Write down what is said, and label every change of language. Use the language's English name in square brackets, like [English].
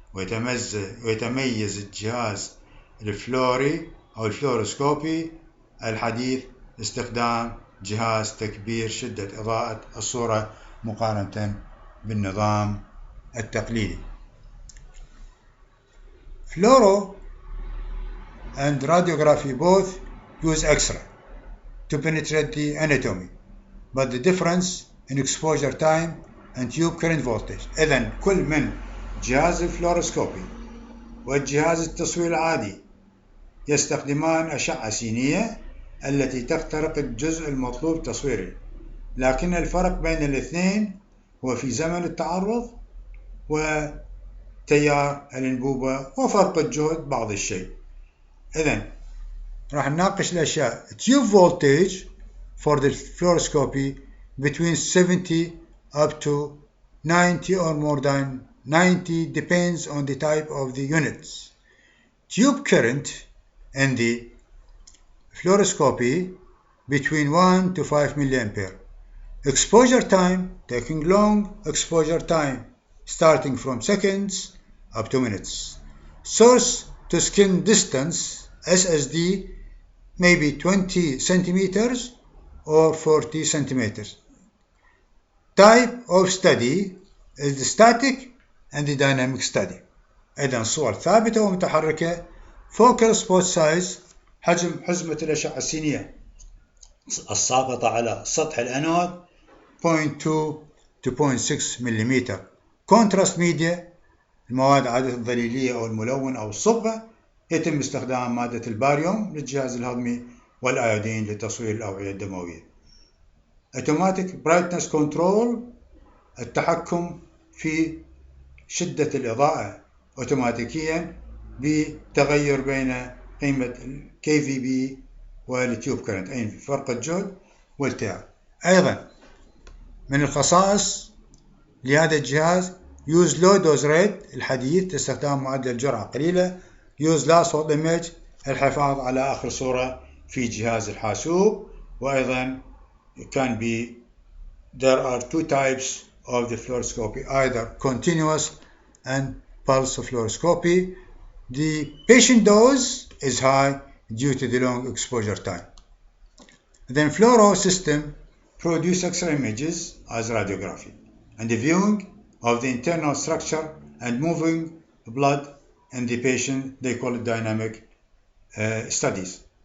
[Arabic] ويتميز الجهاز الفلوري أو الفلوروسكوبي الحديث استخدام جهاز تكبير شدة إضاءة الصورة مقارنة بالنظام التقليدي. [English] Fluoro and radiography both use X-ray to penetrate the anatomy, but the difference in exposure time and tube current voltage. [Arabic] إذن كل من جهاز الفلوروسكوبي والجهاز التصوير العادي يستخدمان أشعة سينية التي تخترق الجزء المطلوب تصويره، لكن الفرق بين الاثنين هو في زمن التعرض وتيار الأنبوبة وفرق الجهد بعض الشيء. إذن راح نناقش الأشياء. [English] Tube voltage for the fluoroscopy between 70 up to 90 or more than 90 depends on the type of the units. Tube current in the fluoroscopy between 1 to 5 milliampere. Exposure time, taking long exposure time starting from seconds up to minutes. Source to skin distance, SSD, maybe 20 centimeters or 40 centimeters. Type of study is the static and the dynamic study. [Arabic] إذن صور ثابتة ومتحركة. [English] Focal spot size، [Arabic] حجم حزمة الأشعة السينية الساقطة على سطح الأنود 0.2 to 0.6 ملم. [English] Contrast media، [Arabic] المواد عادة الظليلية أو الملون أو الصبغة، يتم استخدام مادة الباريوم للجهاز الهضمي والأيودين لتصوير الأوعية الدموية. [English] Automatic brightness control، [Arabic] التحكم في شدة الإضاءة أوتوماتيكيا بتغير بين قيمة KVB والتيوب كرنت، أي فرق الجهد والتيار. أيضا من الخصائص لهذا الجهاز [English] use low dose rate [Arabic] الحديث، استخدام معدل جرعة قليلة. [English] use last hold image، [Arabic] الحفاظ على آخر صورة في جهاز الحاسوب. وأيضا [English] can be there are two types of the fluoroscopy, either continuous and pulse fluoroscopy. The patient dose is high due to the long exposure time. Then fluoro system produce X-ray images as radiography, and the viewing of the internal structure and moving blood in the patient, they call it dynamic studies.